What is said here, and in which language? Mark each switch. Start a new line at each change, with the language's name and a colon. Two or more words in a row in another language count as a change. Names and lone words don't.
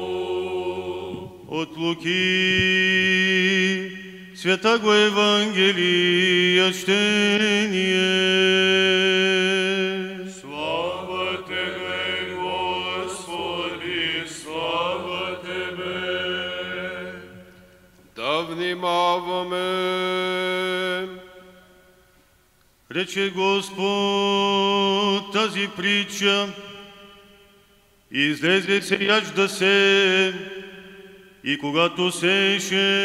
Church Slavic: От Луки святаго Евангелия чтение. Слава Тебе, Господи, слава Тебе.
Bulgarian: да внимаваме. Рече Господ тази притча, излезе сеяч да се, и когато сееше,